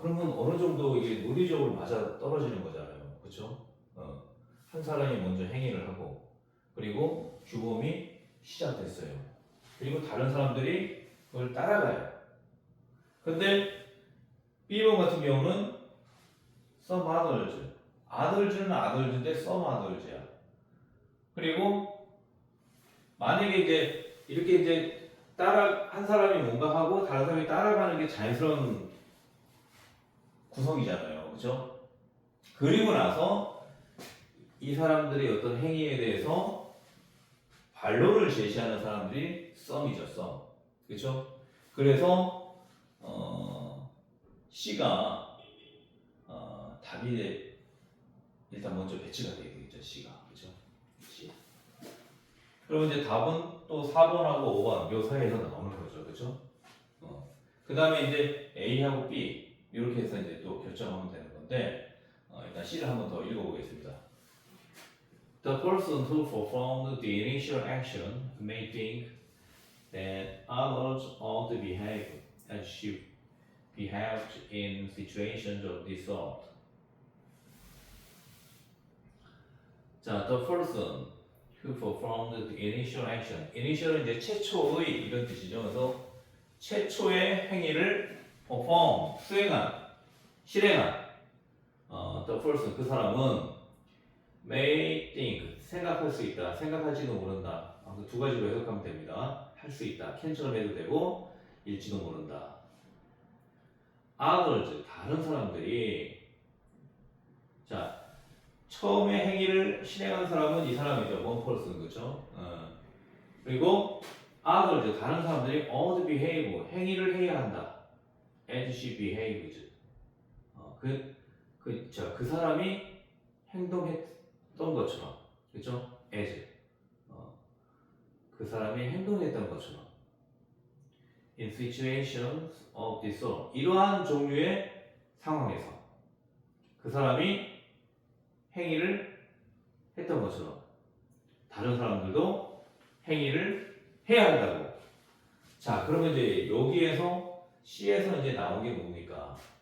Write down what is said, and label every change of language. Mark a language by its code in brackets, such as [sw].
[ko] 그러면 어느 정도 이게 논리적으로 맞아 떨어지는 거잖아요. 그렇죠? 한 사람이 먼저 행위를 하고 그리고 규범이 시작됐어요. 그리고 다른 사람들이 그걸 따라가요. 근데 B번 같은 경우는 [en] some others. [ko] others는 others인데 some others야. 그리고 만약에 이제 이렇게 이제 한 사람이 뭔가 하고 다른 사람이 따라가는 게 자연스러운 구성이잖아요. 그렇죠? 그리고 나서 이 사람들의 어떤 행위에 대해서 반론을 제시하는 사람들이 some이죠. some. 그렇죠? 그래서 C가 답이 일단 먼저 배치가 되게 되겠죠. C가. 그렇죠? C. 그럼 이제 답은 또 4번하고 5번 요 사이에서 나오는 거죠. 그렇죠? 그 다음에 이제 A하고 B 이렇게 해서 이제 또 결정하면 되는 건데 일단 C를 한번 더 읽어보겠습니다. [en] The person who performed the initial action may think that others ought to behave as she behaved in situations of this sort. [ko] 자, [en] the person who performed the initial action. [ko] initial은 이제 최초의 이런 뜻이죠. 그래서 최초의 행위를 perform, 수행한, 실행한 the person, 그 사람은 [en] may think, [ko] 생각할 수 있다, 생각할지도 모른다. 그 두 가지로 해석하면 됩니다. 할 수 있다, can처럼 해도 되고 일지도 모른다. others, 다른 사람들이 자, 처음에 행위를 실행한 사람은 이 사람이죠. [en] one person, [ko] 그렇죠? 그리고 others, 다른 사람들이 [en] ought to behave, [ko] 행위를 해야 한다. [en] as she behaves. [ko] 그 사람이 행동했던 것처럼, 그렇죠? [en] as. [ko] 그 사람이 행동했던 것처럼. [en] in situations of this sort. [ko] 이러한 종류의 상황에서 그 사람이 행위를 했던 것처럼 다른 사람들도 행위를 해야 한다고. 자, 그러면 이제 여기에서 C에서 이제 나온 게 뭡니까?